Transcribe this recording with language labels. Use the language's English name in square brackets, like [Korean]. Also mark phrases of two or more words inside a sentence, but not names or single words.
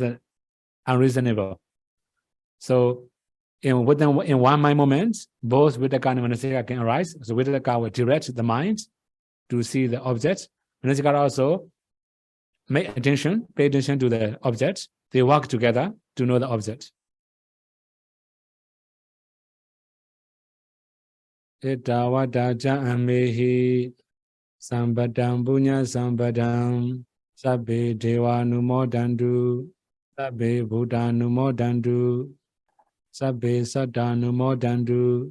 [English] Right? This is unreasonable. So in one mind moment, both Vitakka and Manasika can arise. So Vitakka will direct the mind to see the object. Manasika also pay attention to the object. They work together to know the object. [Pali] Etawadaja amehi sambadam punya sambadam sabbe dewa numodandu sabbe buddha numodandu sabbe satta numodandu